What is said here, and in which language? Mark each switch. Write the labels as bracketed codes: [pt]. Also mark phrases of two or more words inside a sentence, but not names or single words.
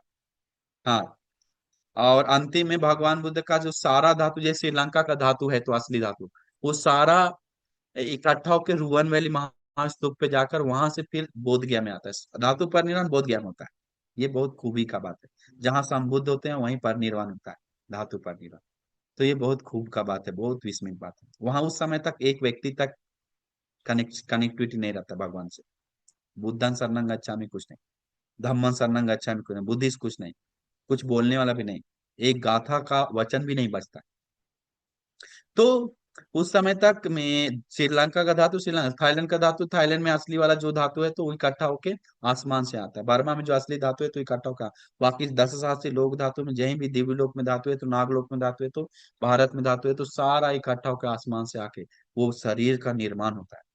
[hi] हाँ, और अंतिम में भगवान बुद्ध का जो सारा धातु, जैसे श्रीलंका का धातु है तो असली धातु, वो सारा इकट्ठा होकर रुवन वैली महास्तूप पे जाकर वहां से फिर बोध गया में आता है, धातु परिनिर्वाण बोध गया में होता है। ये बहुत खूबी का बात है, जहां संबुद्ध होते हैं वहीं परिनिर्वाण होता है, धातु परिनिर्वाण। तो ये बहुत खूब का बात है, बहुत विस्मय बात है, वहां उस समय तक एक व्यक्ति तक कनेक्टिविटी नहीं रहता भगवान से। [pi] बुद्धन शरणं गच्छामि [hi] कुछ नहीं, [pi] धम्मन शरणं गच्छामि [hi] कुछ नहीं, बुद्धिस्ट कुछ नहीं, कुछ बोलने वाला भी नहीं, एक गाथा का वचन भी नहीं बचता। तो उस समय तक में श्रीलंका का धातु श्रीलंका, थाईलैंड का धातु थाईलैंड में असली वाला जो धातु है तो वो इकट्ठा होके आसमान से आता है, बर्मा में जो असली धातु है तो इकट्ठा होकर, बाकी 10,000 से लोक धातु में, जहीं भी दिव्य लोक में धातु है तो, नागलोक में धातु है तो, भारत में धातु है तो, सारा इकट्ठा होकर आसमान से आके वो शरीर का निर्माण होता है।